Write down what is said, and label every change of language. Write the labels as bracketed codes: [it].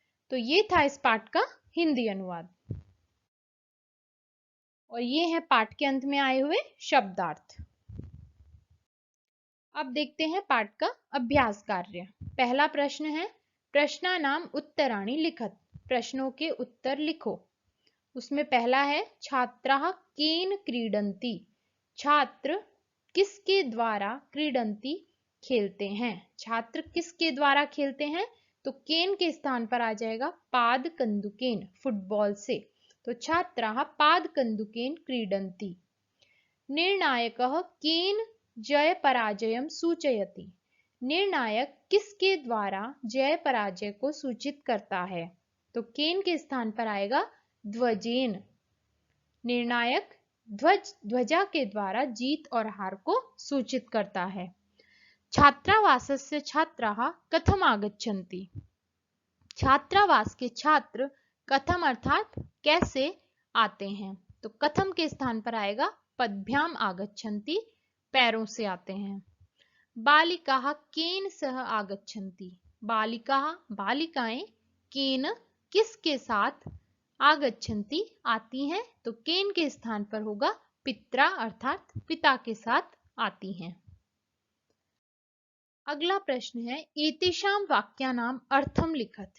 [hi] तो ये था इस पाठ का हिंदी अनुवाद और ये है पाठ के अंत में आए हुए शब्दार्थ। अब देखते हैं पाठ का अभ्यास कार्य। पहला प्रश्न है, [sa] प्रश्नानाम उत्तराणि लिखत। [hi] प्रश्नों के उत्तर लिखो। उसमें पहला है, [sa] छात्राः केन क्रीडन्ति। [hi] छात्र किसके द्वारा क्रीडन्ति खेलते हैं। छात्र किसके द्वारा खेलते हैं, तो केन के स्थान पर आ जाएगा [sa] पाद कंदुकेन, [hi] फुटबॉल से। तो [sa] छात्राः पाद कंदुकेन क्रीडन्ति। निर्णायकः केन जय पराजयम सूचयति। [hi] निर्णायक किसके द्वारा जय पराजय को सूचित करता है, तो केन के स्थान पर आएगा [sa] ध्वजेन। [hi] निर्णायक ध्वजा के द्वारा जीत और हार को सूचित करता है। [sa] छात्रावासस्य छात्राः कथम आगच्छन्ति। [hi] छात्रावास के छात्र कथम अर्थात कैसे आते हैं, तो कथम के स्थान पर आएगा [sa] पद्भ्याम आगच्छन्ति, [hi] पैरों से आते हैं। [sa] बालिकाः केन सह आगच्छन्ति। बालिकाः [hi] बालिकाएं केन किसके साथ [sa] आगच्छन्ति [hi] आती हैं, तो केन के स्थान पर होगा पित्रा अर्थात पिता के साथ आती हैं। अगला प्रश्न है, [sa] एतेषां वाक्यानां अर्थम लिखत।